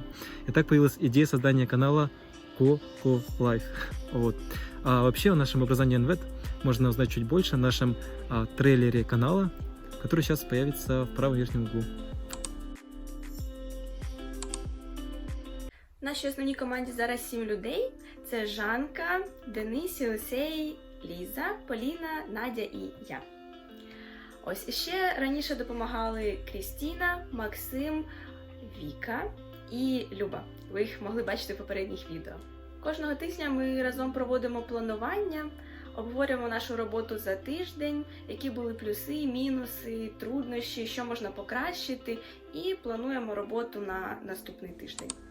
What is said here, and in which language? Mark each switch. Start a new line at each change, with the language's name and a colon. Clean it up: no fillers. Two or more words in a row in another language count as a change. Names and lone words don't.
Russian: И так появилась идея создания канала Коко-Лайф. Вот. А вообще о нашем образовании НВЭД можно узнать чуть больше в нашем трейлере канала, который сейчас появится в правом верхнем углу.
Ukrainian: В нашій основній команді зараз 7 людей. Це Жанка, Денис, Єлисей, Ліза, Поліна, Надя і я. Ось, іще раніше допомагали Крістіна, Максим, Віка і Люба. Ви їх могли бачити в попередніх відео. Кожного тижня ми разом проводимо планування, обговорюємо нашу роботу за тиждень, які були плюси, мінуси, труднощі, що можна покращити, і плануємо роботу на наступний тиждень.